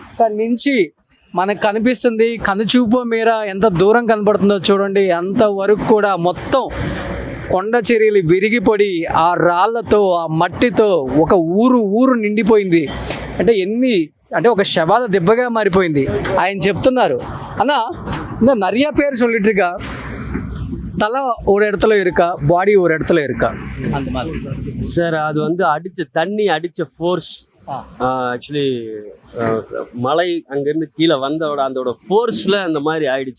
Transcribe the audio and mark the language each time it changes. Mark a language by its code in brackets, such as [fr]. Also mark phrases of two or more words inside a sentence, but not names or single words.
[te] అక్కడి నుంచి మనకు కనిపిస్తుంది, కనుచూపు మేర ఎంత దూరం కనబడుతుందో చూడండి. అంతవరకు కూడా మొత్తం కొండ చర్యలు విరిగిపడి ఆ రాళ్లతో ఆ మట్టితో ఒక ఊరు నిండిపోయింది. అంటే ఒక శవాల దెబ్బగా మారిపోయింది. ఆయన చెప్తున్నారు, అన్న [ta] இந்த நிறைய பேர் சொல்லிட்டு இருக்கா தலை ஒரு இடத்துல இருக்கா, பாடி ஒரு இடத்துல இருக்கா, அந்த மாதிரி. சார் அது வந்து தண்ணி அடிச்ச [en] force actually [ta] மலை அங்கேருந்து கீழே வந்தோட அதோட ஃபோர்ஸில் அந்த மாதிரி ஆயிடுச்சு.